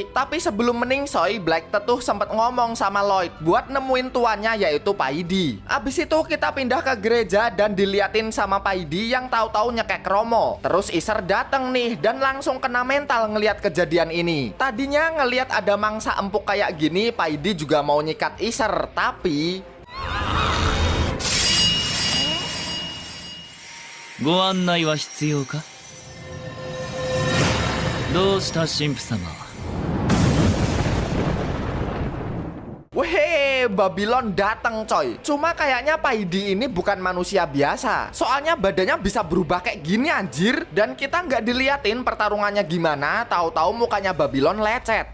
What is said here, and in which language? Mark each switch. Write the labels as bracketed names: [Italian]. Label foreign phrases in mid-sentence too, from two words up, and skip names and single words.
[Indonesian] Tapi sebelum meningsoy, Black Ted tuh sempet ngomong sama Lloyd buat nemuin tuannya yaitu Paidi. Abis itu kita pindah ke gereja dan diliatin sama Paidi yang tahu-tahu nyekek Romo. Terus Iser dateng nih dan langsung kena mental ngeliat kejadian ini. Tadinya ngeliat ada mangsa empuk kayak gini, Paidi juga mau nyikat Iser, tapi... [Japanese] ご案内は必要か？どうした神父様？ [Indonesian] Weh, Babylon dateng coy. Cuma kayaknya Paidi ini bukan manusia biasa. Soalnya badannya bisa berubah kayak gini anjir. Dan kita nggak diliatin pertarungannya gimana. Tahu-tahu mukanya Babylon lecet.